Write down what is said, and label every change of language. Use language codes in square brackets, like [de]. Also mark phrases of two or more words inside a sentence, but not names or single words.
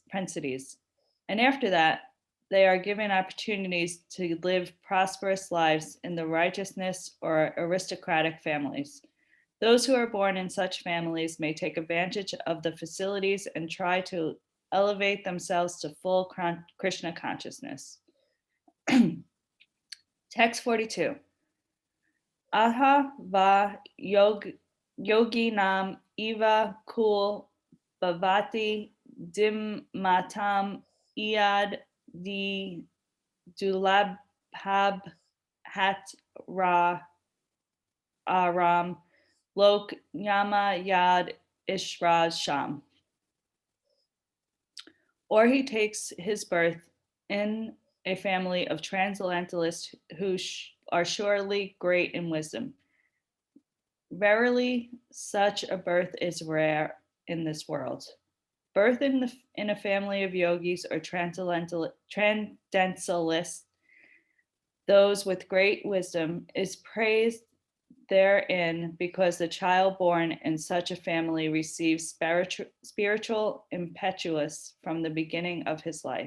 [en] And after that, they are given opportunities to live prosperous lives in the righteousness or aristocratic families. Those who are born in such families may take advantage of the facilities and try to elevate themselves to full Krishna consciousness. Text 42. Aha va yoginam eva kul bhavati dimmatam iad di dulabhab hat ra aram lok yama yad ishraj sham. Or he takes his birth in a family of transcendentalists who are surely great in wisdom. Verily, such a birth is rare in this world. Birth in a family of yogis or transcendentalists, those with great wisdom, is praised therein because the child born in such a family receives spiritual impetus from the beginning of his life.